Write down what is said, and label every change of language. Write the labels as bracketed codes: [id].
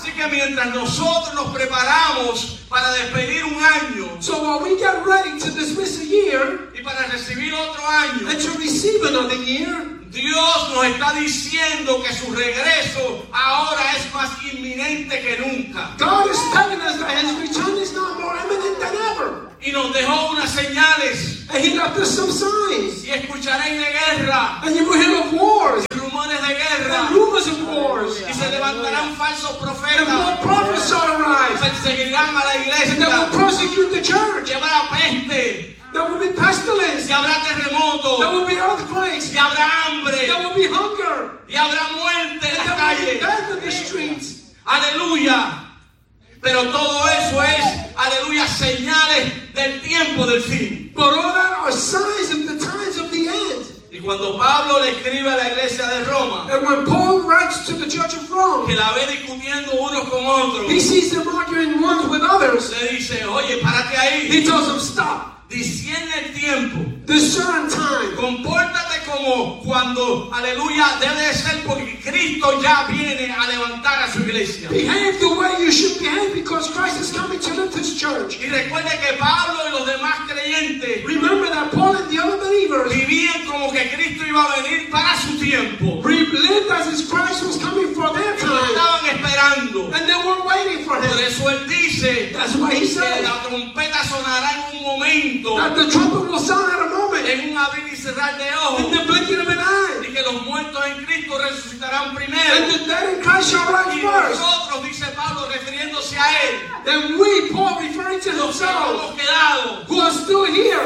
[es] Mientras nosotros nos preparamos para despedir un año, [en] so while we get ready to dismiss a year, [es] y para recibir otro año, [en] and to receive another year, [es] Dios nos está diciendo que su regreso ahora es más inminente que nunca. [en] God is telling us that His return is now more imminent than ever. [es] Y nos dejó unas señales. [en] And He left us some signs. [es] Y escucharéis de guerra. [en] And you will hear of wars. [es] Rumores de guerra. [en] And rumors of wars. [es] Y se levantarán falsos profetas. [en] And more prophets shall arise. [es] Perseguirán a la iglesia. [en] And they will prosecute the church. [es] Llevará peste. [en] There will be pestilence. [es] Y habrá terremoto. [en] There will be earthquakes. [es] Y habrá hambre. [en] There will be hunger. [es] Y habrá muerte en la calle. [en] There will be death in the streets. [es] Aleluya. Pero todo eso es, aleluya, señales del tiempo del fin. [en] But all that are signs of the times of the end. [es] Y cuando Pablo le escribe a la iglesia de Roma, [en] and when Paul writes to the church of Rome, [es] que la ve discutiendo unos con otros, [en] he sees them arguing ones with others. [es] Le dice, oye, párate ahí. [en] He tells them, stop. [es] Disciende el tiempo. [en] Discern time. [es] Compórtate como cuando, aleluya, debe ser porque Cristo ya viene a levantar a su iglesia. [en] Behave the way you should behave because because Christ is coming to lift his church. [es] Y recuerde que Pablo y los demás creyentes, [en] remember that Paul and the other believers, [es] vivían como que Cristo iba a venir para su tiempo. [en] Lived as if Christ was coming for their time. [es] Y lo estaban esperando. [en] And they were waiting for him. [es] Por eso él dice, [en] that's why he said, [es] que la trompeta sonará en un momento. [en] That the trumpet will sound at a moment. [es] En un abrir y cerrar de ojos. [en] In the blinking of an eye. [es] Y que los muertos en Cristo resucitarán primero. [en] And the dead in Christ shall rise first. [es] Y nosotros, dice Pablo, refiriéndose a él. [en] Then we, Paul, referring to himself, who are still here,